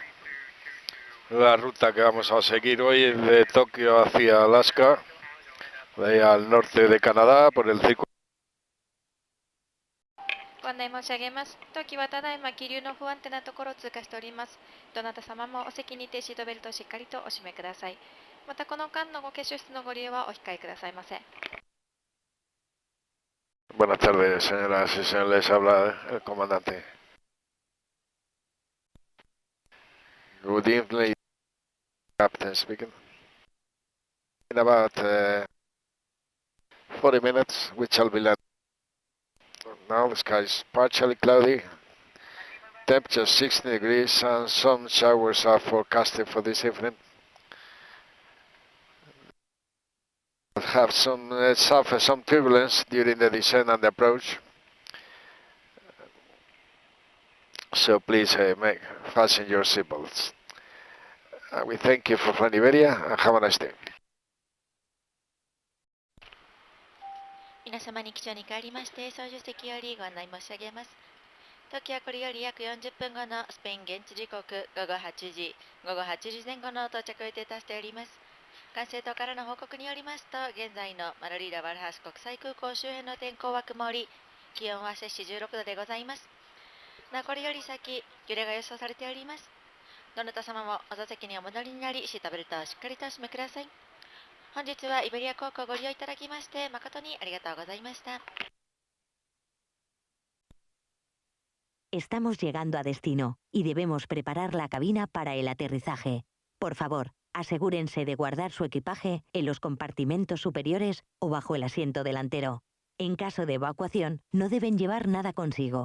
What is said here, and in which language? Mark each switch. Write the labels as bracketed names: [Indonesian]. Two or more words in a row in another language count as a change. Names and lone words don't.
[Spanish] La ruta que vamos a seguir hoy es de Tokio hacia Alaska, de ahí al norte de Canadá, por el circuito. [Japanese] ご案内申し上げます。当機はただいま気流の不安定なところを通過しております。どなた様もお席にてシートベルトをしっかりとお締めください。またこの間のご挙手室のご利用はお控えくださいませ。 [Spanish] Buenas tardes, señoras y señores, habla el comandante. [English] Good evening, Captain speaking. In about 40 minutes, we shall be landing. Now the sky is partially cloudy, temperature 16 degrees, and some showers are forecasted for this evening. Have suffer some turbulence during the descent and the approach, so please fasten your seatbelts. We thank you for flying Iberia and have a nice day. [Japanese] 皆様に機長に帰りまして操縦席よりご案内申し上げます。当機はこれより約40分後のスペイン現地時刻午後8時前後の到着を予定としております。管制塔からの報告によりますと、現在のマロリーダ・ワルハース国際空港周辺の天候は曇り、気温は摂氏16度でございます。なおこれより先、揺れが予想されております。どなた様もお座席にお戻りになり、シートベルトをしっかりとお締めください。本日はイベリア航空をご利用いただきまして誠にありがとうございました。 [Spanish] Estamos llegando a destino y debemos preparar la cabina para el aterrizaje. Por favor, asegúrense de guardar su equipaje en los compartimentos superiores o bajo el asiento delantero. En caso de evacuación, no deben llevar nada consigo.